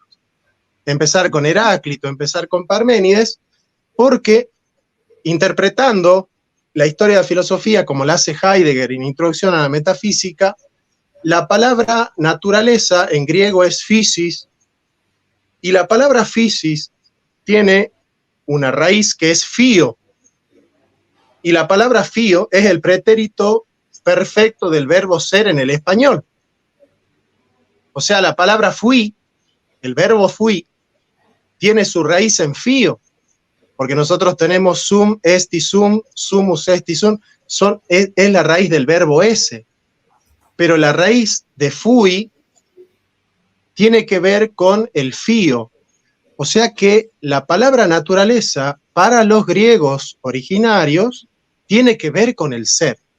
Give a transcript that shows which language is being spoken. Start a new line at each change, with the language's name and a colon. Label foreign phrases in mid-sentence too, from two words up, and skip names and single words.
Spanish: Empezar con Heráclito, empezar con Parménides, porque interpretando la historia de la filosofía como la hace Heidegger en Introducción a la Metafísica, la palabra naturaleza en griego es physis, y la palabra physis tiene una raíz que es fío, y la palabra fío es el pretérito perfecto del verbo ser en el español. O sea, la palabra fui, el verbo fui, tiene su raíz en fío, porque nosotros tenemos
Latin: sum, esti, sum, sumus, esti, sum,
Spanish: es la raíz del verbo ese. Pero la raíz de fui tiene que ver con el fío. O sea que la palabra naturaleza para los griegos originarios tiene que ver con el ser.